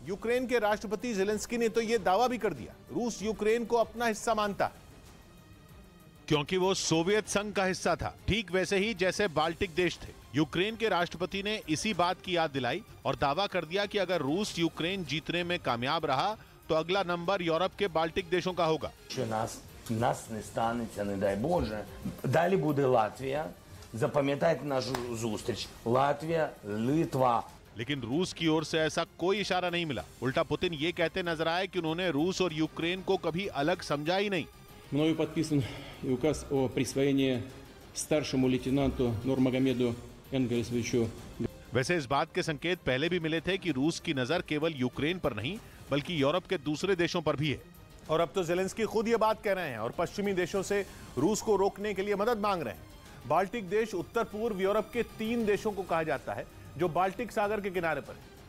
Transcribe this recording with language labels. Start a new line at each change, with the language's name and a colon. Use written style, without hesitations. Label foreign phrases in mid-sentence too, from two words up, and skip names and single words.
Hindi: यूक्रेन के राष्ट्रपति जेलेंस्की ने तो यह दावा भी कर दिया, रूस यूक्रेन को अपना हिस्सा मानता है। क्योंकि वो सोवियत संघ का हिस्सा था, ठीक वैसे ही जैसे बाल्टिक देश थे। यूक्रेन के राष्ट्रपति ने इसी बात की याद दिलाई और दावा कर दिया कि अगर रूस यूक्रेन जीतने में कामयाब रहा तो अगला नंबर यूरोप के बाल्टिक देशों का होगा।
Ukrainian: Нас не станеться, не дай Боже. Далі буде Латвія. Запам'ятайте нашу зустріч. Латвія, Литва.
Hindi: लेकिन रूस की ओर से ऐसा कोई इशारा नहीं मिला। उल्टा पुतिन ये कहते नजर आए कि उन्होंने रूस और यूक्रेन को कभी अलग समझा ही नहीं।
Russian: Мною подписан и указ о присвоении старшему лейтенанту Нурмагомеду Энгельсовичу.
Hindi: वैसे इस बात के संकेत पहले भी मिले थे कि रूस की नजर केवल यूक्रेन पर नहीं बल्कि यूरोप के दूसरे देशों पर भी है। और अब तो ज़ेलेंस्की खुद ये बात कह रहे हैं और पश्चिमी देशों से रूस को रोकने के लिए मदद मांग रहे हैं। बाल्टिक देश उत्तर पूर्व यूरोप के 3 देशों को कहा जाता है जो बाल्टिक सागर के किनारे पर है।